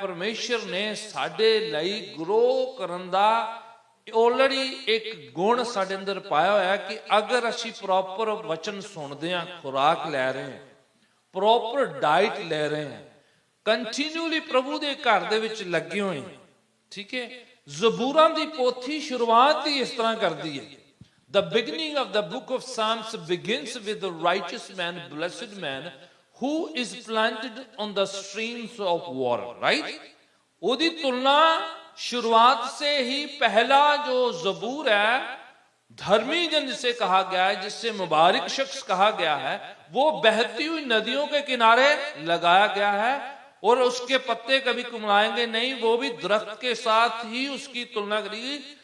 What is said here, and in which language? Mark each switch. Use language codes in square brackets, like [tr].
[pa] ਪਰਮੇਸ਼ਰ ਨੇ ਸਾਡੇ ਲਈ ਗਰੋ ਕਰਨ ਦਾ ਆਲਰੇਡੀ ਇੱਕ ਗੁਣ ਸਾਡੇ ਅੰਦਰ ਪਾਇਆ ਹੋਇਆ ਕਿ ਅਗਰ ਅਸੀਂ ਪ੍ਰੋਪਰ ਵਚਨ ਸੁਣਦੇ ਹਾਂ, ਖੁਰਾਕ ਲੈ ਰਹੇ ਹਾਂ, ਪ੍ਰੋਪਰ ਡਾਈਟ ਲੈ ਰਹੇ ਹਾਂ, ਕੰਟੀਨਿਊਲੀ ਪ੍ਰਭੂ ਦੇ ਘਰ ਦੇ ਵਿੱਚ ਲੱਗੇ ਹੋਏ, ਠੀਕ ਹੈ। ਜ਼ਬੂਰਾਂ ਦੀ ਪੋਥੀ ਸ਼ੁਰੂਆਤ ਹੀ ਇਸ ਤਰ੍ਹਾਂ ਕਰਦੀ ਹੈ। [en] The beginning of the book of Psalms begins with the righteous man, blessed man, who is planted on the streams of water, right? [pa] ਉਹਦੀ ਤੁਲਨਾ [hi] शुरुआत से ही पहला जो जबूर है, धर्मी जन जिसे कहा गया है, जिससे मुबारक शख्स कहा गया है, वो बहती हुई नदियों के किनारे लगाया गया है और उसके पत्ते कभी कुमलाएंगे नहीं, वो भी दरख्त के साथ ही उसकी तुलना करेगी।